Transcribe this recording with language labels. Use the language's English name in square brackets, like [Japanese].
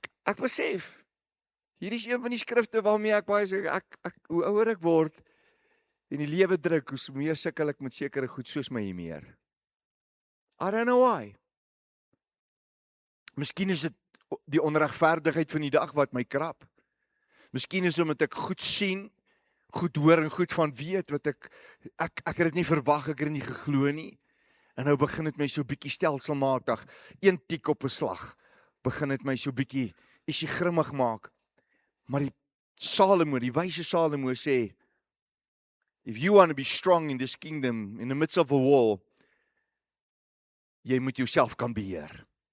[Afrikaans] Ek besef, hier is een van die skrifte waarmee ek baie sê, hoe ouer ek word, en die lewe druk, hoe meer sukkel ek met sekere goed, soos my meer. [English] I don't know why. [Afrikaans] Miskien is dit die onregverdigheid van die dag wat my krap. Miskien is omdat ek goed sien, goed hoor en goed van weet, wat ek het dit nie verwag, ek het dit nie geglo nie. En nou begin dit my so bietjie stelselmatig, een tik op 'n slag, begin dit my so bietjie, ietsie grimmig maak. Maar die wyse Salomo sê, [English] if you want to be strong in this kingdom, in the midst of a war, [Afrikaans] jy moet jouself kan beheer.